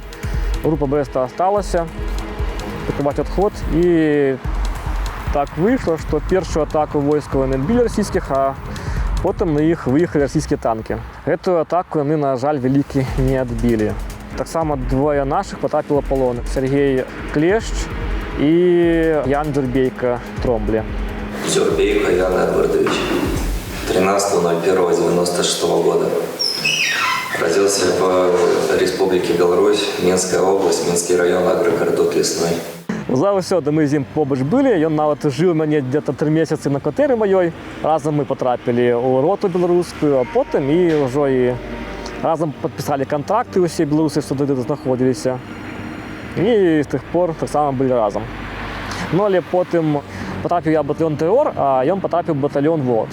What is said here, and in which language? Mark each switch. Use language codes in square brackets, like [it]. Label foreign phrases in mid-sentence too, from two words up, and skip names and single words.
[uk] Група Бреста залишилася прикривати відход. І так вийшло, що першу атаку військ не відбили російських, а потім на них виїхали російські танки. Цю атаку вони, на жаль, великі не відбили. Так само двоє наших потрапило в полон. Сергій Клещ і Ян Джурбейко Тромблі. [ru] Джурбейко Ян Эдвардович, 13.01.96 года. Родился в Республике Беларусь, Минская область, Минский район, агрогородок Лесной. [uk] За все, де ми з ним побач були, він навіть жив у мене десь 3 місяці на квартирі моїй. Разом ми потрапили у роту білоруську, а потім і вже разом підписали контракти усі білоруси, що тут знаходилися. І з тих пор так само були разом. Але потім потрапив я в батальйон «Террор», а він потрапив в батальйон «ВОД».